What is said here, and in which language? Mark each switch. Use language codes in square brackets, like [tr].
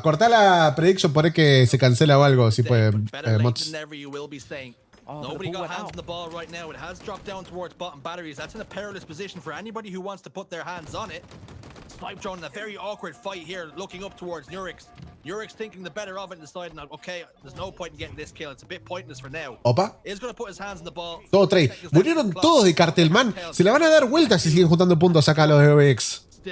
[es] Cortá la prediction, por ahí que se cancela o algo. Si pueden, mods. [en] Nobody got hands on the ball right now. It has dropped down towards bottom batteries. That's in a perilous position for anybody who wants to put their hands on it. Snipedrone in a very awkward fight here, looking up towards NURIX. NURIX thinking the better of it and deciding, okay, there's no point in getting this kill. It's a bit pointless for now. Opa. He's going to put his hands on the ball. [es] Todo trade. Murieron todos de Cartel, man. Se le van a dar vueltas si siguen juntando puntos acá los de OEX.